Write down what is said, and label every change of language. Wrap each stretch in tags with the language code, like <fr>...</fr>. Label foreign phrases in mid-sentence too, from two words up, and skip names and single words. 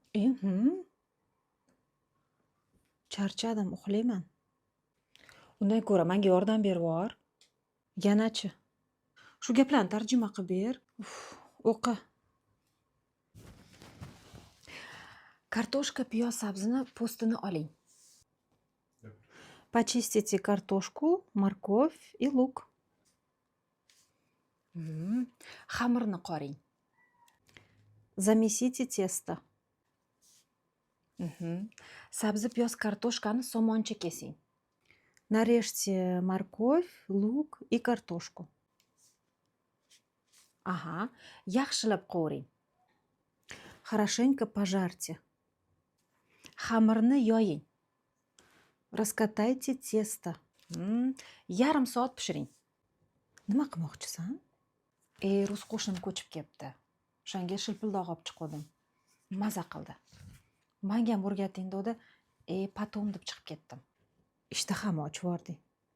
<uz>Charchadim, uxlayman. Undan ko'ra menga yordam berib yubor. Yanachi. Shu gaplarni tarjima qilib ber. O'qi. Kartoshka, piyoz, sabzini postini oling.</uz> <ru>Почистите картошку, морковь и лук.</ru> <uz>Xamirni qoring.</uz> <ru>Замесите тесто.</ru> <uz>Sabzi, piyoz, kartoshkani somoncha kesing.</uz> <ru>Нарежьте морковь, лук и картошку.</ru> <uz>Ага, yaxshilab qovuring.</uz> <ru>Хорошенько пожарьте.</ru> <uz>Xamirni yoying.</uz> <ru>Раскатайте тесто.</ru> <uz>Yarim soat pishiring. Nima qilmoqchisan? Rus qo'shnim ko'chib kelibdi. O'shanga shilpildoq olib chiqdim. Maza qildi. Menga ham o'rgating dedi. Patom deb chiqib ketdim. Ishtaham ochib yubording.</uz>